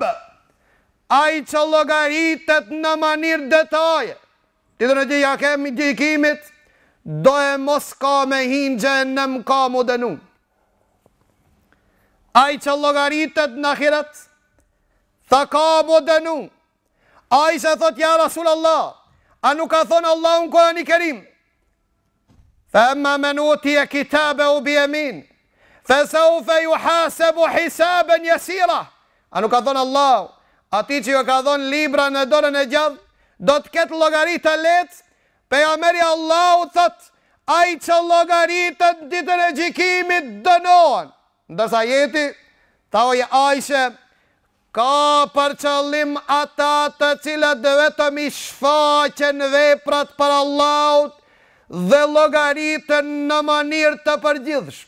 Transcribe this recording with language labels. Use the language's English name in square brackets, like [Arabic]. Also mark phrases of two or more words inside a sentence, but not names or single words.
[Albanian] Ai që llogaritet në mënyrë detaje, ditën e gjykimit, do e mos ka me hinë xhenem, ka mu dënu. Ai që llogaritet në ahiret, tha ka mu dënu. Aisha thot: [Arabic] "يا رسول الله, [Albanian] a nuk ka thonë Allahu në Kur'anin e Kerim: [Arabic] فأما من أوتي كتابه بيمينه، فسوف يحاسب حسابا يسيرا." [Albanian] A nuk ka thonë Allahu: ati që ju ka thonë libra në dorën e gjallë, do të ketë llogari të lehtë? Pejgamberi Allahu thot: ai që llogaritet ditën e gjykimit dënohen. Ndërsa ajeti, thoj Aisha, ka për qëllim ata të cilat vetëm i shfaqen veprat për Allahut dhe llogariten në mënyrë të përgjithshme.